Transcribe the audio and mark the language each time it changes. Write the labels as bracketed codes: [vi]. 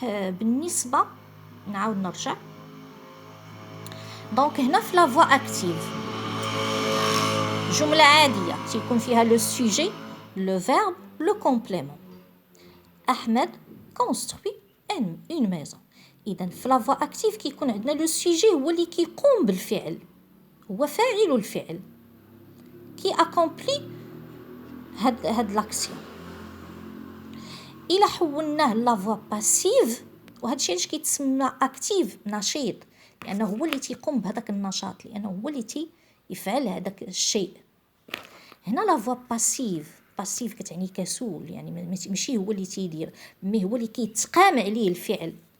[ar] بالنسبة نعاود نرجع. [fr] Donc [ar] هنا في [fr] la voix active. [ar] جملة عادية تيكون فيها [fr] le sujet, le verbe, le complément. Ahmed construit une maison. [ar] إذا في la voix active كيكون عندنا le sujet هو اللي كيقوم بالفعل. هو فاعل الفعل. [fr] qui accomplit [ar] هاد [fr] l'action. [ar] إلا حولناه la voix passive وهذا الشيء علاش كيتسمى active نشيط لأنه هو اللي تيقوم بهذاك النشاط لأنه هو اللي يفعل هذاك الشيء. هنا la voix passive كتعني كسول يعني ماشي هو اللي تيدير مي هو اللي كيتقام عليه الفعل.